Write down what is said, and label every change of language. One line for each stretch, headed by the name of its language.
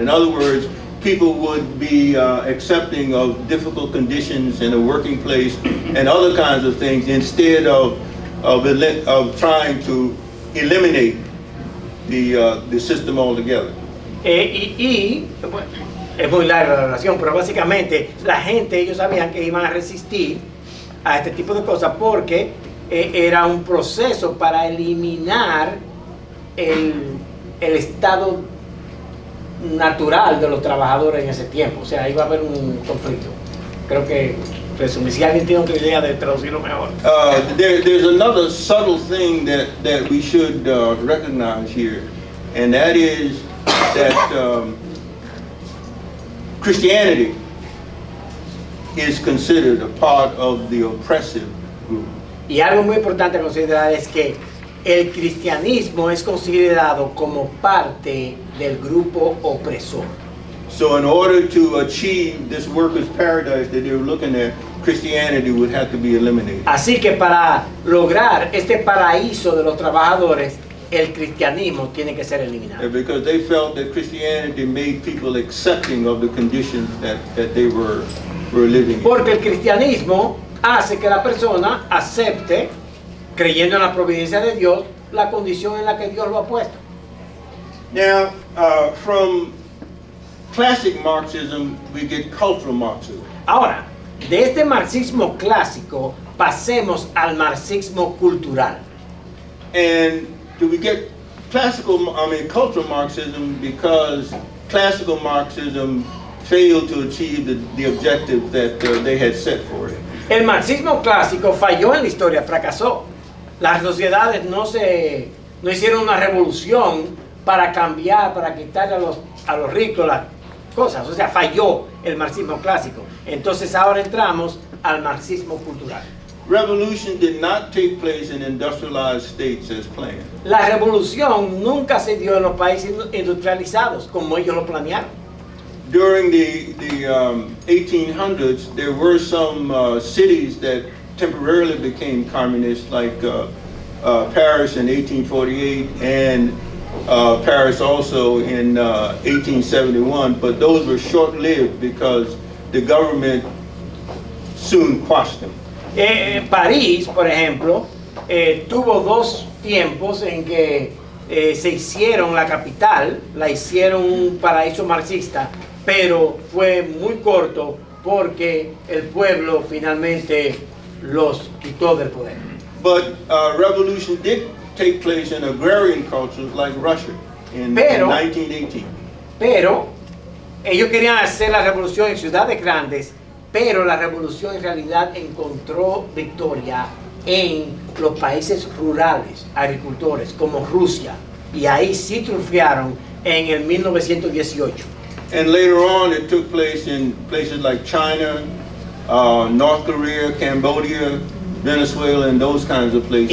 English: In other words, people would be accepting of difficult conditions in a working place and other kinds of things instead of trying to eliminate the system altogether.
Spanish: Bueno, es muy larga la relación, pero básicamente la gente, ellos sabían que iban a resistir a este tipo de cosas porque era un proceso para eliminar el estado natural de los trabajadores en ese tiempo. O sea, iba a haber un conflicto. Creo que, resumí, si alguien tiene otra idea de traducirlo mejor.
English: There's another subtle thing that we should recognize here, and that is that Christianity is considered a part of the oppressive group.
Spanish: Y algo muy importante a considerar es que el cristianismo es considerado como parte del grupo opresor.
English: So in order to achieve this workers' paradise that they were looking at, Christianity would have to be eliminated.
Spanish: Así que para lograr este paraíso de los trabajadores, el cristianismo tiene que ser eliminado.
English: Because they felt that Christianity made people accepting of the conditions that they were living in.
Spanish: Porque el cristianismo hace que la persona acepte, creyendo en la providencia de Dios, la condición en la que Dios lo ha puesto.
English: Now, from classic Marxism, we get cultural Marxism.
Spanish: Ahora, de este marxismo clásico pasemos al marxismo cultural.
English: And do we get cultural Marxism because classical Marxism failed to achieve the objective that they had set for it.
Spanish: El marxismo clásico falló en la historia, fracasó. Las sociedades no hicieron una revolución para cambiar, para quitarle a los ricos las cosas. O sea, falló el marxismo clásico. Entonces ahora entramos al marxismo cultural.
English: Revolution did not take place in industrialized states as planned.
Spanish: La revolución nunca se dio en los países industrializados como ellos lo planearon.
English: During the 1800s, there were some cities that temporarily became communist, like Paris in 1848 and Paris also in 1871, but those were short-lived because the government soon quashed them.
Spanish: París, por ejemplo, tuvo dos tiempos en que se hicieron la capital, la hicieron un paraíso marxista, pero fue muy corto porque el pueblo finalmente los quitó del poder.
English: But revolution did take place in agrarian cultures like Russia in 1918.
Spanish: Pero ellos querían hacer la revolución en ciudades grandes, pero la revolución en realidad encontró victoria en los países rurales, agricultores, como Rusia, y ahí sí triunfaron en el 1918.
English: And later on it took place in places like China, North Korea, Cambodia, Venezuela, and those kinds of places.